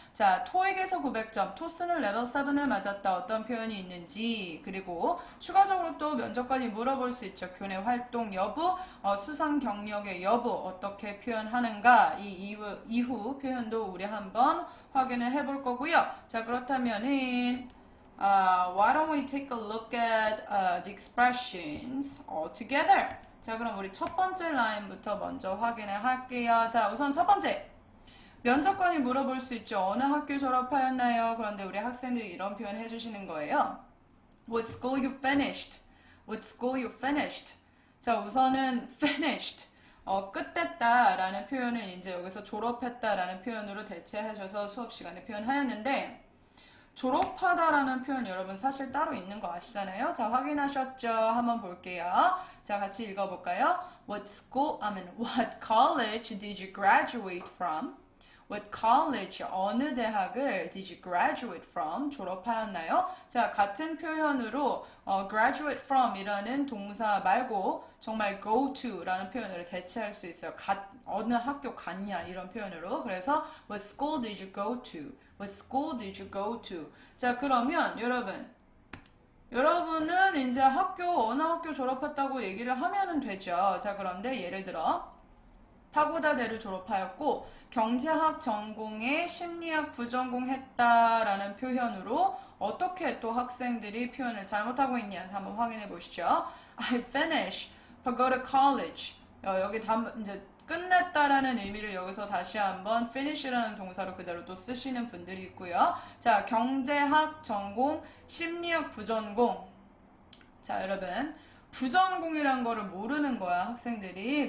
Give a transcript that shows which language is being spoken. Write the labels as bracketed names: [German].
[Korean] 자, 토익에서 900점, 토스는 레벨 7을 맞았다. 어떤 표현이 있는지. 그리고 추가적으로 또 면접관이 물어볼 수 있죠. 교내 활동 여부, 수상 경력의 여부 어떻게 표현하는가. 이 이후 표현도 우리 한번 확인을 해볼 거고요. 자, 그렇다면은 [English] why don't we take a look at the expressions all together? [Korean] 자, 그럼 우리 첫 번째 라인부터 먼저 확인을 할게요. 자, 우선 첫 번째. 면접관이 물어볼 수 있죠. 어느 학교 졸업하였나요? 그런데 우리 학생들이 이런 표현 해주시는 거예요. [English] What school you finished? What school you finished? [Korean] 자, 우선은 finished. 끝냈다 라는 표현을 이제 여기서 졸업했다 라는 표현으로 대체하셔서 수업 시간에 표현하였는데 졸업하다라는 표현 여러분 사실 따로 있는 거 아시잖아요. 자, 확인하셨죠? 한번 볼게요. 자, 같이 읽어볼까요? [English] What college did you graduate from? What college, [Korean] 어느 대학을 [English] did you graduate from? [Korean] 졸업하였나요? 자, 같은 표현으로 graduate from 이라는 동사 말고 정말 go to 라는 표현으로 대체할 수 있어요. 어느 학교 갔냐 이런 표현으로. 그래서 [English] what school did you go to? What school did you go to? [Korean] 자, 그러면 여러분은 이제 어느 학교 졸업했다고 얘기를 하면은 되죠. 자, 그런데 예를 들어 파고다대를 졸업하였고 경제학 전공에 심리학 부전공했다라는 표현으로 어떻게 또 학생들이 표현을 잘못하고 있냐 한번 확인해 보시죠. [English] I finished Pagoda College. [Korean] 여기 이제 끝냈다라는 의미를 여기서 다시 한번 finish라는 동사로 그대로 또 쓰시는 분들이 있고요. 자, 경제학 전공, 심리학 부전공. 자, 여러분 부전공이란 거를 모르는 거야 학생들이.